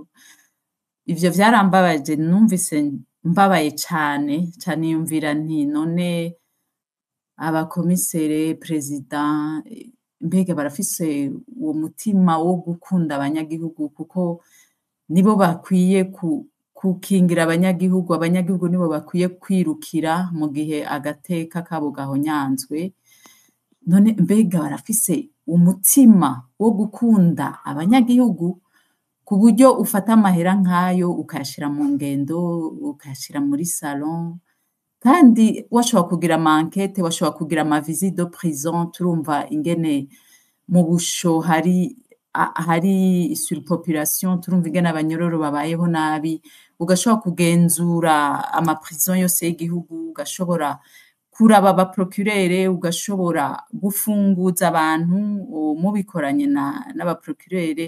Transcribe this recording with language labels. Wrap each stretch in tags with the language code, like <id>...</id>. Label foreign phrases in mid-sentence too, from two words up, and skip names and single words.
<rn>Ivyo vyarambabaje, numvise mbabaye cane yumvira nti none abakomisere, president, mbega barafise uwo mutima wo gukunda abanyagihugu kuko nibo bakwiye gukingira abanyagihugu nibo bakwiye kwirukira mu gihe agateka kabo gahonyanzwe. None mbega barafise umutima wo gukunda abanyagihugu ku buryo ufata amahera nk'ayo ukayashira mu ngendo, ukayashira muri salon, kandi washobora kugira ama-enquête, washobora kugira</rn> <fr>ama-visite de prison,</fr> <rn>turumva ingene mu busho hari surpopulation, turumva ingene abanyororo babayeho nabi, ugashobora kugenzura ama-prison yose y'igihugu, ugashobora kuraba aba procureur, ugashobora gufunguza abantu mubikoranye n'aba procureur.</rn>